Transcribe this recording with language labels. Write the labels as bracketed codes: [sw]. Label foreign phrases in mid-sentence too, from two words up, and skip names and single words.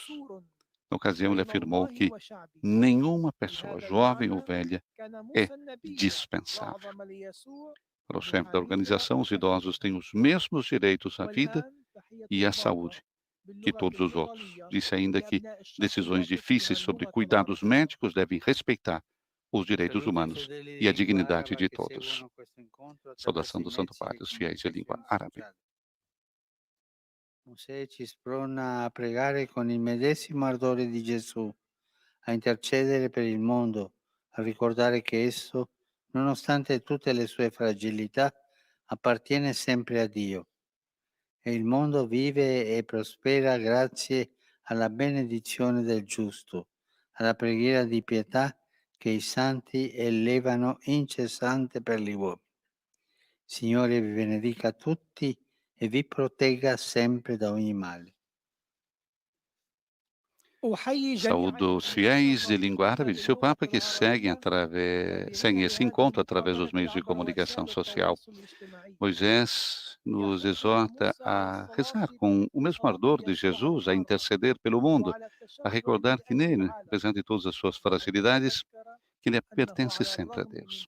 [pt] Na ocasião, ele afirmou que nenhuma pessoa, jovem ou velha, é dispensável. Para o chefe da organização, os idosos têm os mesmos direitos à vida e à saúde que todos os outros. Disse ainda que decisões difíceis sobre cuidados médicos devem respeitar os direitos [it] Saluti [pt] humanos [it] fedeli [pt] e a [it] di [pt] dignidade Guaraba de [it] che [pt] todos. [it] seguono questo incontro [pt] Saudação [it] attraverso [pt] do [it] i [pt] Santo [it] mezzi [pt] Padre [it] di [pt] aos fiéis de língua [it] comunicazione [pt] árabe. [it] sociale. Mosè ci sprona a pregare con il medesimo ardore di Gesù, a intercedere per il mondo, a ricordare che esso, nonostante tutte le sue fragilità, appartiene sempre a Dio e il mondo vive e prospera grazie alla benedizione del giusto, alla preghiera di pietà che i santi elevano incessante per gli uomini. Signore vi benedica tutti e vi protegga sempre da ogni male. [pt] Saúdo os fiéis de língua árabe, disse o Papa, que seguem esse encontro através dos meios de comunicação social. Moisés nos exorta a rezar com o mesmo ardor de Jesus, a interceder pelo mundo, a recordar que nele, apesar de todas as suas fragilidades, que ele pertence sempre a Deus.